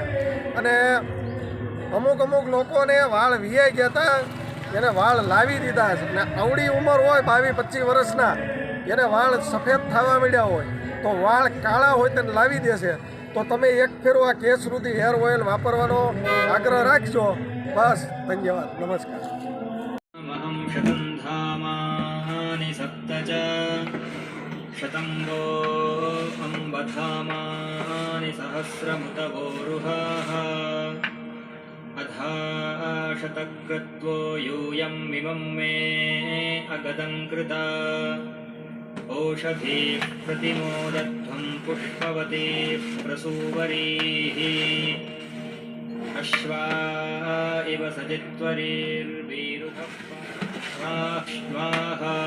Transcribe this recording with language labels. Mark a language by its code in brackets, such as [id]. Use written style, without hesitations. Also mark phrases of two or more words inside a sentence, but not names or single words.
[gu] અને અમુક લોકોને વાળ વિયાઈ ગયા હતા, એને વાળ લાવી દીધા છે. અને અવળી ઉંમર હોય 22-25 વર્ષના, એને વાળ સફેદ થવા માંડ્યા હોય, તો વાળ કાળા હોય તેને લાવી દેશે. તો તમે એક ફેરો આ કેસરુધિ હેર ઓઇલ વાપરવાનો આગ્રહ રાખજો. બસ, ધન્યવાદ, નમસ્કાર. [sa] महं शतं धामानि सप्त च शतं वो अम्बधामानि सहस्रमुतवोरुहाः अधा शतक्रत्वो यूयं मिमं मे अगदं कृता ओषधीः प्रतिमोदध्वं पुष्पवतीः प्रसूवरीः अश्वा इव सजित्वरीर्वीरुभः